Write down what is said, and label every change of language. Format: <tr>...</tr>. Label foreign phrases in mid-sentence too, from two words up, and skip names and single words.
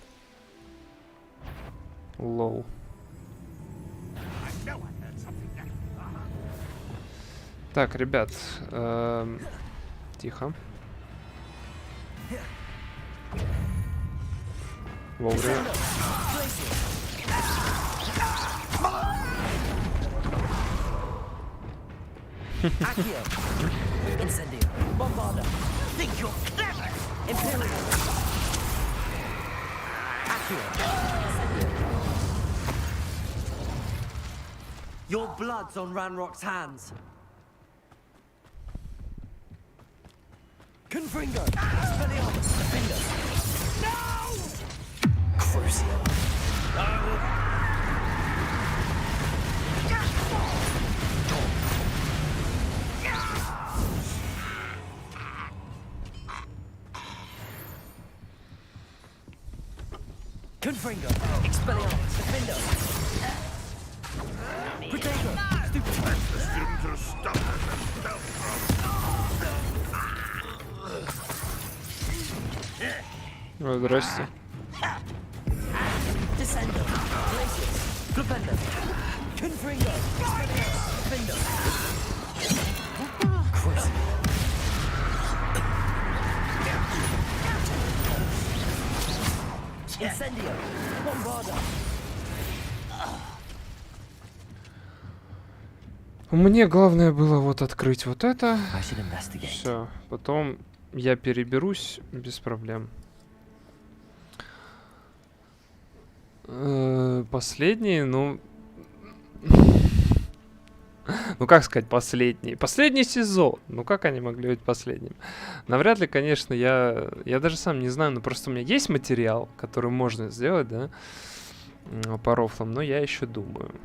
<ru>Лол. Так, ребят, тихо. Вовремя.</ru> <la>Incendio. Bombarda.</la> <en>Think you're clever. Imperial. Your blood's on Ranrock's hands.</en> <la>Confringo! Expelliarmus! Defender! No! Crucio! Confringo! Expelliarmus! Defender! Protego!</la> <ru>Ой, здрасте.</ru> <la>Descendo! Glacius! Glupendo! Confringo! Defender! Crucio! Incendio! Bombarda!</la> <ru>Мне главное было вот открыть вот это.</ru> <en>I should investigate.</en> <ru>Все. Потом я переберусь без проблем. Последний, ну... Ну, как сказать, последний? Последний сезон. Ну, как они могли быть последним? Навряд ли, конечно, я даже сам не знаю, но просто у меня есть материал, который можно сделать, да, по рофлам, но я еще думаю.</ru>